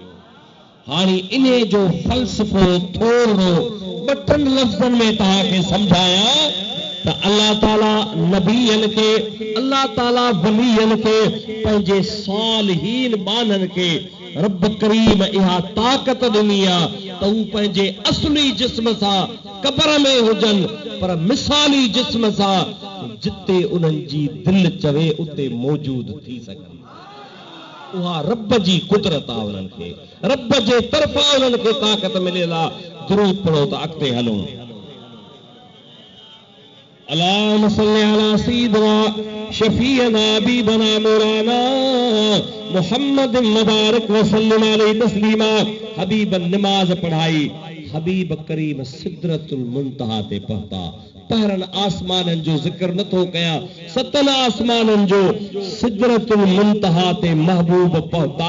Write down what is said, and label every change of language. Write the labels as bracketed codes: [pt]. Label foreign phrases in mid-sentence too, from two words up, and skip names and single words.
[sd] हाणे इन्हे जो फ़लसफ़ो थोरो 2 लफ़्ज़नि में तव्हांखे सम्झाया त अल्लाह ताला नबीअनि खे, अल्लाह ताला वलीअनि खे, पंहिंजे सालिहीन बाननि खे रब करीम इहा ताक़त ॾिनी आहे त हू पंहिंजे असली जिस्म सां क़ब्र में हुजनि, पर मिसाली जिस्म सां जिते उन्हनि जी दिलि चवे उते मौजूद थी सघनि। उहा रब जी कुदरत आहे, उन्हनि खे रब जे तरफ़ां उन्हनि खे ताक़त मिलियल आहे। दुरूद पढ़ो त अॻिते हलूं। [ar] اللهم صل على سيدنا شفيعنا حبيبنا مولانا محمد مبارك وسلم عليه تسليما. [sd] हबीबन नमाज पढ़ाई। हबीब करीम सिदरतुल मुंतहा ते पहुता। पहिरनि आसमाननि जो ज़िक्र नथो कयां, 7 आसमाननि जो सिदरतुल मुंतहा ते महबूब पहुता।